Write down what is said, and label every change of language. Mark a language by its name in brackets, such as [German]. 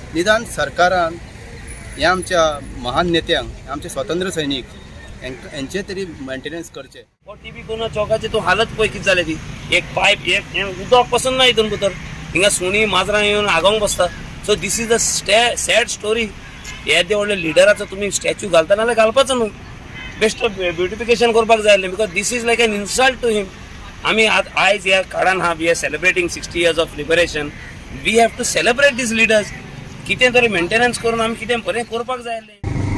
[Goan Konkani] निदान सरकारान हे आमच्या महान नेत्यांक आमचे स्वातंत्र्य सैनीक यांचे तरी मेंटेनन्स करचे. टीबी कुन्हा चौकाची तूं हालत पळय कितें जालें ती. एक पायप एक उदक पसून ना हितून भितर. हिंगा सुणी माजरां येवन आगावंक बसता. [English] So this is a sad story. [Goan Konkani] येदे व्हडले लिडराचो तुमी स्टॅच्यू घालता नाल्यार घालपाचो न्हू. बेस्ट ब्युटिफिकेशन करपाक जाय आसलें [English] Because this is like an insult to him. [Goan Konkani] आमी आयज ह्या काळान [English] We are celebrating 60 years of liberation. We have to celebrate this leaders. [Goan Konkani] कितें तरी मेंटेनन्स करून आमी कितें बरें करपाक जाय आसलें.